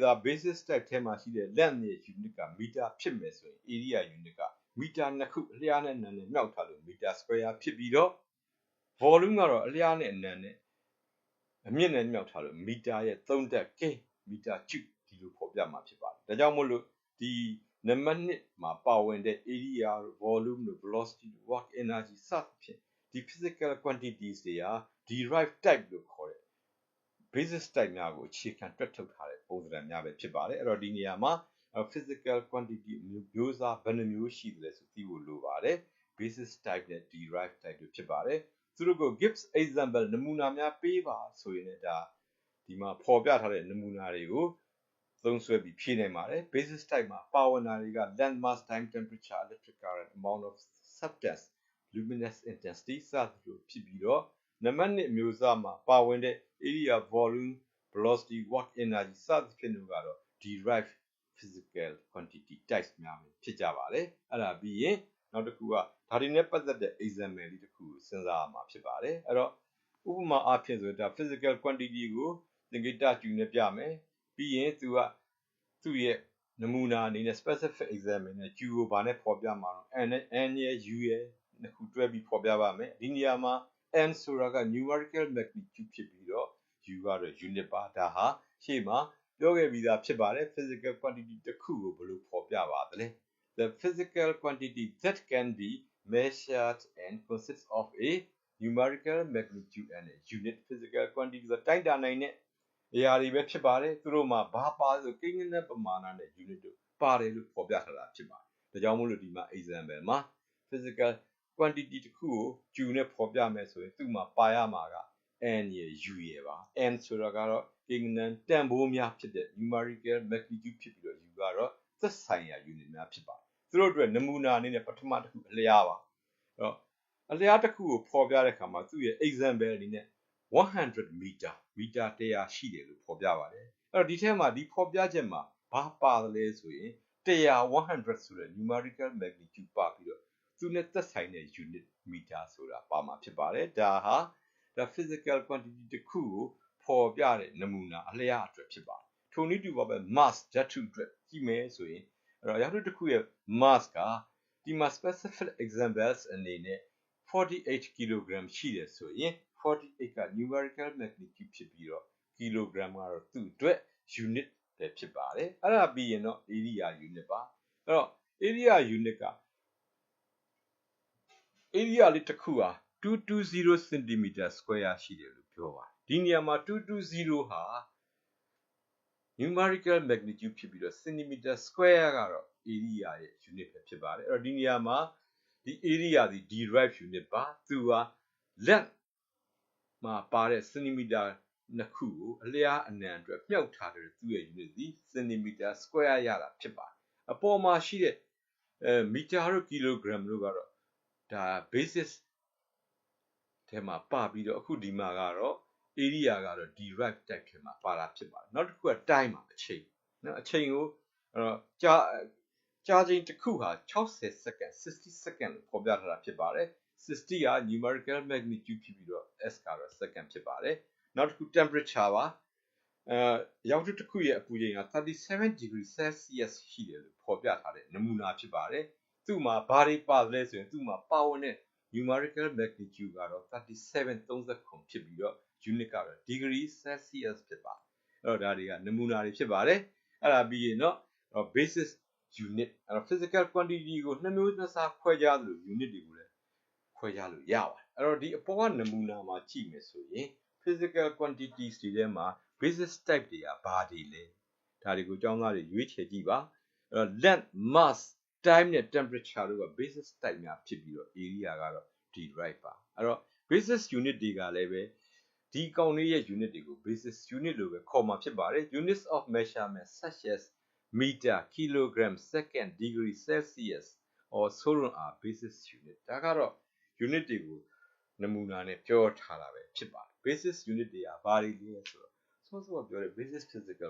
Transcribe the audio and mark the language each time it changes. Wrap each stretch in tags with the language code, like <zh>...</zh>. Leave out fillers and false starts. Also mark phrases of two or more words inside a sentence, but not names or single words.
<en>basis type</en> <my>ထဲမှာရှိတဲ့ length ရဲ့ unit ကမီတာဖြစ်မယ်ဆိုရင်</my> <en>area unit</en> <my>ကမီတာနှစ်ခုအလျားနဲ့အနံနဲ့မြောက်ထားလို့မီတာ square ဖြစ်ပြီးတော့ volume ကတော့အလျားနဲ့အနံနဲ့အမြင့်နဲ့မြောက်ထားလို့မီတာရဲ့3တက် k မီတာကျူဒီလိုဖော်ပြမှာဖြစ်ပါတယ်ဒါကြောင့်မို့လို့ဒီနံပါတ်1မှာပါဝင်တဲ့</my> <en>area volume velocity work energy</en> <my>စသဖြင့်ဒီ</my> <en>physical quantities</en> <my>တွေဟာ</my> <en>derived type</en> <my>လို့ခေါ်တဲ့</my> <en>basis type</en> <my>များကိုအခြေခံတွက်ထုတ်ထားတဲ့ပုံစံများပဲဖြစ်ပါတယ်အဲ့တော့ဒီနေရာမှာ</my> <en>physical quantity</en> <my>မျိုးစားဘယ်နှမျိုးရှိသလဲဆိုသိဖို့လိုပါတယ်</my> <en>basis type</en> <my>နဲ့</my> <en>derived type</en> <my>တို့ဖြစ်ပါတယ်သူတို့ကို</my> <en>gives example</en> <my>နမူနာများပေးပါဆိုရင်လည်းဒါဒီမှာဖော်ပြထားတဲ့နမူနာတွေကိုသုံးစွဲပြီးဖြေနိုင်ပါတယ်</my> <en>basis type</en> <my>မှာပါဝင်တာတွေက</my> <en>length mass time temperature electric current amount of substance luminous intensity</en> <my>စသဖြင့်ဖြစ်ပြီးတော့ နံပါတ်1မျိုးစားမှာပါဝင်တဲ့</my> <en>area volume velocity work energy</en> <my>စသဖြင့်တို့ကတော့</my> <en>derived physical quantity types</en> <my>များဖြစ်ကြပါတယ်အဲ့ဒါပြီးရင်နောက်တစ်ခုကဒါတွေနဲ့ပတ်သက်တဲ့ example လေးတစ်ခုကိုစဉ်းစားရမှာဖြစ်ပါတယ်အဲ့တော့ဥပမာအားဖြင့်ဆိုဒါ</my> <en>physical quantity</en> <my>ကိုသင်္ကေတကျူနဲ့ပြမယ်ပြီး ရင်သူရဲ့နမူနာအနေနဲ့</my> <en>specific example</en> <my>နဲ့ Q ကိုဘာနဲ့ဖော်ပြမှာတော့ N ရဲ့ U ရဲ့နှစ်ခုတွဲပြီးဖော်ပြပါမယ်ဒီနေရာမှာ N ဆိုတာက</my> <en>numerical magnitude</en> <my>ဖြစ်ပြီးတော့ U ကတော့ unit ပါဒါဟာရှေ့မှာပြောခဲ့ပြီးသားဖြစ် ပါတယ်</my> <en>physical quantity</en> <my>တစ်ခုကိုဘယ်လိုဖော်ပြပါသလဲ</my> <en>The physical quantity that can be measured and consists of a numerical magnitude and a unit physical quantity</en> <my>ဆိုတိုင်းတာနိုင်တဲ့အရာတွေပဲဖြစ်ပါတယ် သူတို့မှာဘာပါဆိုကိန်းဂဏန်းပမာဏနဲ့ unit တို့ပါတယ်လို့ဖော်ပြထားတာဖြစ်ပါတယ်ဒါကြောင့်မို့လို့ဒီမှာ example မှာ</my> <en>physical quantity</en> <my>တစ် ခုကို Q နဲ့ဖော်ပြမယ်ဆိုရင်သူ့မှာပါရမှာက N ရယ် U ရယ်ပါ N ဆိုတာကတော့ကိန်းဂဏန်းတန်ဖိုးများဖြစ်တဲ့</my> <en>numerical magnitude</en> <my>ဖြစ်ပြီးတော့ U ကတော့သက်ဆိုင်ရာ unit များဖြစ်ပါတယ်သူတို့အတွက်နမူနာအနေနဲ့ပထမတစ်ခုအလျားပါအဲ့တော့အလျားတစ်ခုကိုဖော်ပြတဲ့အခါမှာသူ့ရဲ့ example အနေနဲ့100 meter မီတာ100ရှိတယ်လို့ဖော်ပြပါတယ်အဲ့တော့ဒီထဲမှာဒီဖော်ပြချက်မှာဘာပါတယ်လဲဆိုရင် 100ဆိုတဲ့</my> <en>numerical magnitude</en> <my>ပါပြီးတော့သူနဲ့သက်ဆိုင်တဲ့</my> <en>unit meter</en> <my>ဆိုတာပါမှာဖြစ်ပါတယ်ဒါဟာ</my> <en>physical quantity</en> <my>တစ်ခုကိုဖော်ပြတဲ့နမူနာအလျားအတွက်ဖြစ်ပါတယ်ထိုနည်းတူပါပဲ mass ဓာတ်ထုအတွက်ကြည့်မယ်ဆိုရင်အဲ့တော့ဓာတ်ထုတစ်ခုရဲ့ mass ကဒီမှာ</my> <en>specific examples</en> <my>အနေနဲ့48 kg ရှိတယ်ဆိုရင်48က</my> <en>numerical magnitude</en> <my>ဖြစ်ပြီးတော့ kilogram ကတော့သူ့အတွက် unit ပဲဖြစ်ပါတယ်အဲ့ဒါပြီးရင်တော့</my> <en>area unit</en> <my>ပါအဲ့တော့</my> <en>area unit</en> <my>က area လေးတစ်ခုဟာ220</my> <en>cm square</en> <my>ရှိတယ်လို့ပြောပါတယ်ဒီနေရာမှာ220ဟာ</my> <en>numerical magnitude</en> <my>ဖြစ်ပြီးတော့</my> <en>centimeter square</en> <my>ကတော့ area ရဲ့ unit ပဲဖြစ်ပါတယ်အဲ့တော့ဒီနေရာမှာဒီ area ဒီ</my> <en>derived unit</en> <my>ပါသူက length မှာပါတဲ့ centimeter နှစ်ခုကိုအလျားအနံအတွက်မြှောက်ထားတဲ့သူ့ရဲ့ unit ဒီ</my> <en>centimeter square</en> <my>ရတာဖြစ်ပါတယ်အပေါ်မှာရှိတဲ့မီတာတို့ kilogram တို့ကတော့ဒါ basis ထဲမှာပါပြီးတော့အခုဒီမှာကတော့ area ကတော့</my> <en>derived type</en> <my>ထဲမှာပါတာဖြစ်ပါတယ်နောက်တစ်ခုက time ပါအချိန်နော်အချိန်ကို ကြာချိန်တစ်ခုဟာ60 second 60 second လို့ဖော်ပြထားတာဖြစ်ပါတယ်60က</my> <en>numerical magnitude</en> <my>ဖြစ်ပြီးတော့ s ကတော့ second ဖြစ် ပါတယ်နောက်တစ်ခု temperature ပါရောက်တစ်ခုရဲ့အပူချိန်က37</my> <en>degree celsius</en> <my>ရှိတယ်လို့ဖော်ပြထားတဲ့နမူနာဖြစ်ပါတယ်သူ့မှာဘာတွေပါလဲဆိုရင်သူ့မှာပါဝင်တဲ့</my> <en>numerical magnitude</en> <my>ကတော့37 ဖြစ်ပြီးတော့ unit ကတော့</my> <en>degree celsius</en> <my>ဖြစ်ပါတယ်အဲ့တော့ဒါတွေကနမူနာတွေဖြစ်ပါတယ်အဲ့ဒါပြီးရင်တော့</my> <en>basis unit</en> <my>အဲ့တော့</my> <en>physical quantity</en> <my>ကိုနှစ်မျိုးနှစ်စားခွဲခြားသလို unit တွေကိုလည်းခွဲခြားလို့ရပါတယ်အဲ့တော့ဒီအပေါ်က နမူနာမှာကြည့်မယ်ဆိုရင်</my> <en>physical quantities</en> <my>တွေထဲမှာ</my> <en>basis type</en> <my>တွေကဘာတွေလဲဒါတွေကိုကျောင်းသားတွေရွေးချယ်ကြည့်ပါအဲ့တော့</my> <en>length mass time</en> <my>နဲ့ temperature တို့က</my> <en>basis type</en> <my>များဖြစ်ပြီးတော့ area ကတော့ derive ပါအဲ့တော့</my> <en>basis unit</en> <my>တွေကလည်းပဲဒီကောင်လေးရဲ့ unit တွေကို</my> <en>basis unit</en> <my>လို့ပဲခေါ်မှာဖြစ်ပါတယ်</my> <en>units of measurement such as meter kilogram second degree celsius or so on are basis unit</en> <my>ဒါကတော့ unit တွေကိုနမူနာနဲ့ပြောထားတာပဲဖြစ်ပါတယ်</my> <en>basis unit</en> <my>တွေကဘာတွေလဲဆိုတော့စောစောပြောတဲ့</my> <en>basis physical</en>